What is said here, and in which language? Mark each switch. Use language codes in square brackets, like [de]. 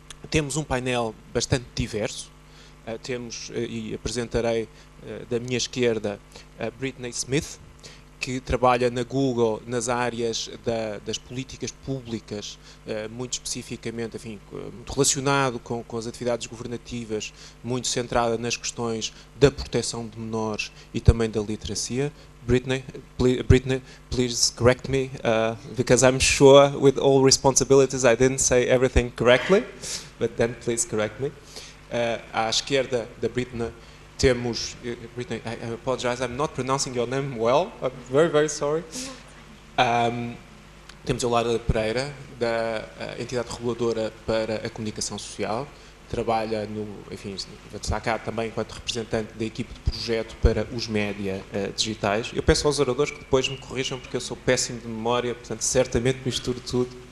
[pt] Temos um painel bastante diverso. E apresentarei da minha esquerda a Brittany Smith, que trabalha na Google nas áreas das políticas públicas, muito especificamente, enfim, muito relacionado com as atividades governativas, muito centrada nas questões da proteção de menores e também da literacia. [en] Brittany, please correct me, because I'm sure with all responsibilities I didn't say everything correctly, but then please correct me. [pt] À esquerda da Brittany temos... [en] Brittany, I apologize, I'm not pronouncing your name well. I'm very, very sorry. [pt] Temos a Laura Pereira, da entidade reguladora para a comunicação social. Trabalha está cá também enquanto representante da equipe de projeto para os média digitais. Eu peço aos oradores que depois me corrijam, porque eu sou péssimo de memória, portanto certamente misturo tudo.